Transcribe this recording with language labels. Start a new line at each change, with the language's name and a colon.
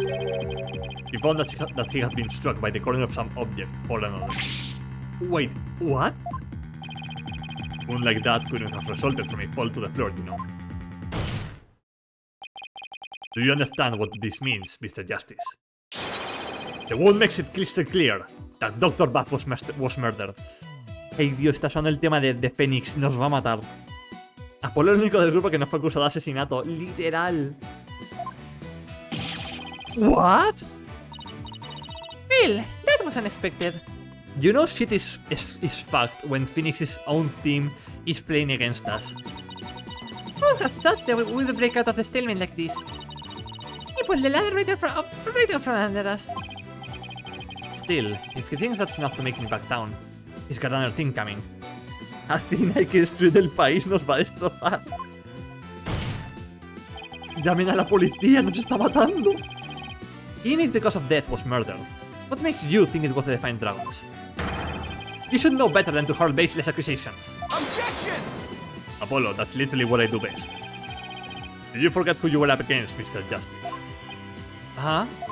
English: He found that he had been struck by the corner of some object or another. Wait, what? Wound like that couldn't have resulted from a fall to the floor, you know. Do you understand what this means, Mr. Justice? The wound makes it crystal clear that Dr. Buff was murdered.
Spanish: Hey, Dios, está sonando el tema de Phoenix. Nos va a matar. Apolo es el único del grupo que no fue acusado de asesinato. Literal.
English: What? Well, that was unexpected. You know shit is fucked when Phoenix's own team is playing against us. Who would have thought that we would break out of the stalemate like this? He pulled the ladder right out from under us. Still, if he thinks that's enough to make me back down, he's got another thing coming.
Spanish: Así hay que destruir el país, nos va a destrozar. Llamen a la policía, nos está matando.
English: Even if the cause of death was murder, what makes you think it was the Defiant Dragons? You should know better than to hurl baseless accusations. Objection! Apollo, that's literally what I do best. Did you forget who you were up against, Mr. Justice? Huh?